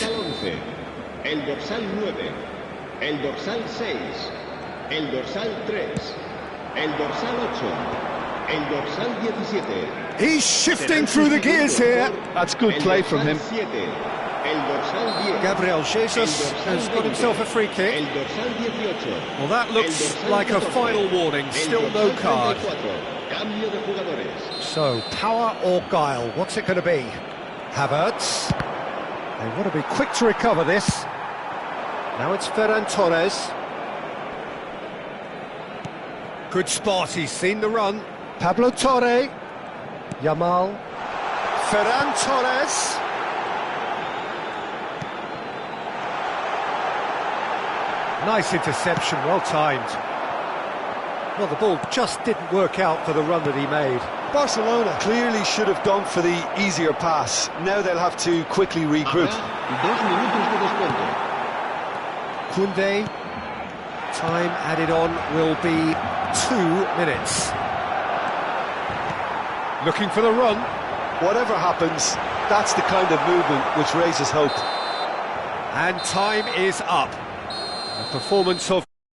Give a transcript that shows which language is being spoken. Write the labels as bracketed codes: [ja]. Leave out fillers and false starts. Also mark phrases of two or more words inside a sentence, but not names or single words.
[es] El dorsal 9, el dorsal 6, el dorsal 3, el dorsal 8, el dorsal 17. [en] He's shifting through the gears here. That's good play from him. [es] El dorsal 10. [en] Gabriel Jesus has got himself a free [es] El [en] kick. [es] dorsal 18. [en] Well, that looks like a final warning. Still no card. [es] Cambio de jugadores. [en] So, power or guile? What's it going to be? Havertz. They want to be quick to recover this. Now it's Ferran Torres. Good spot, he's seen the run. Pablo Torre. Yamal. Ferran Torres. Nice interception, well timed. Well, the ball just didn't work out for the run that he made. Barcelona clearly should have gone for the easier pass. Now they'll have to quickly regroup. [es] Habrá 2 minutos de descuento. Koundé. [en] Time added on will be 2 minutes. Looking for the run. Whatever happens, that's the kind of movement which raises hope. And time is up. A performance of